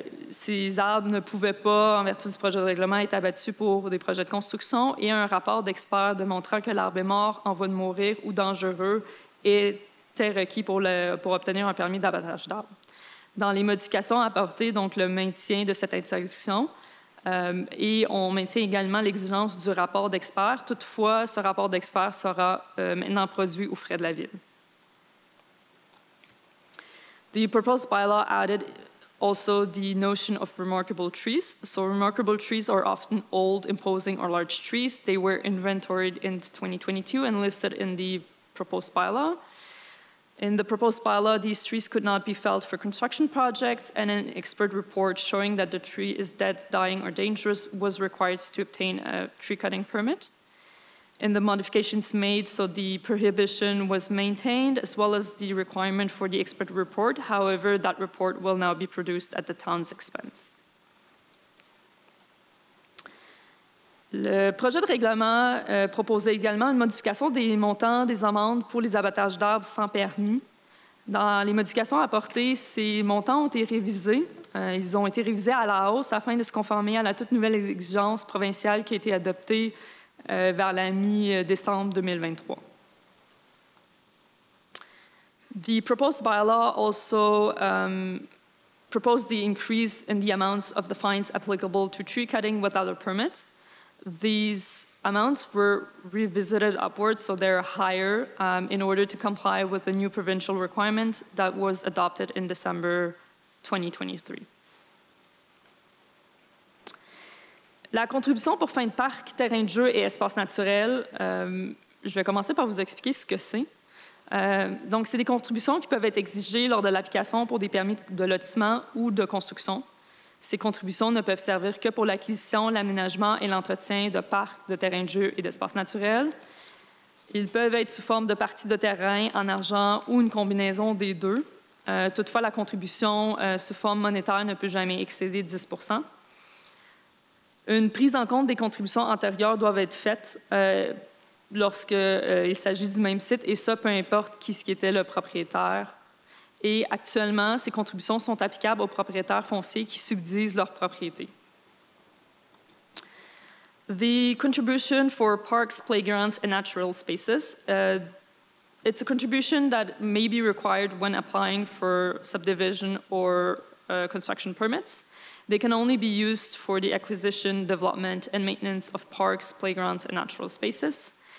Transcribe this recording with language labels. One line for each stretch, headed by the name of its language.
French: Ces arbres ne pouvaient pas, en vertu du projet de règlement, être abattus pour des projets de construction, et un rapport d'experts démontrant que l'arbre est mort, en voie de mourir ou dangereux était requis pour obtenir un permis d'abattage d'arbres. Dans les modifications apportées, donc le maintien de cette interdiction, et on maintient également l'exigence du rapport d'experts. Toutefois, ce rapport d'experts sera maintenant produit aux frais de la Ville.
English: The proposed bylaw added also the notion of remarkable trees. So remarkable trees are often old, imposing, or large trees. They were inventoried in 2022 and listed in the proposed bylaw. In the proposed bylaw, these trees could not be felled for construction projects, and an expert report showing that the tree is dead, dying, or dangerous was required to obtain a tree cutting permit. In the modifications made, so the prohibition was maintained, as well as the requirement for the expert report. However, that report will now be produced at the town's expense.
French: Le projet de règlement proposait également une modification des montants des amendes pour les abattages d'arbres sans permis. Dans les modifications apportées, ces montants ont été révisés. Ils ont été révisés à la hausse afin de se conformer à la toute nouvelle exigence provinciale qui a été adoptée vers la mi-décembre 2023.
English: The proposed bylaw also proposed the increase in the amounts of the fines applicable to tree cutting without a permit. These amounts were revisited upwards, so they're higher in order to comply with the new provincial requirement that was adopted in December 2023.
French: La contribution pour fin de parc, terrain de jeu et espace naturel, je vais commencer par vous expliquer ce que c'est. Donc, c'est des contributions qui peuvent être exigées lors de l'application pour des permis de lotissement ou de construction. Ces contributions ne peuvent servir que pour l'acquisition, l'aménagement et l'entretien de parcs, de terrains de jeu et d'espaces naturels. Ils peuvent être sous forme de parties de terrain en argent ou une combinaison des deux. Toutefois, la contribution sous forme monétaire ne peut jamais excéder 10 %. Une prise en compte des contributions antérieures doivent être faites lorsqu'il s'agit du même site, et ça, peu importe qui était le propriétaire. Et actuellement, ces contributions sont applicables aux propriétaires fonciers qui subdivisent leur propriété.
English: The contribution for parks, playgrounds, and natural spaces, it's a contribution that may be required when applying for subdivision or construction permits. They can only be used for the acquisition, development, and maintenance of parks, playgrounds, and natural spaces.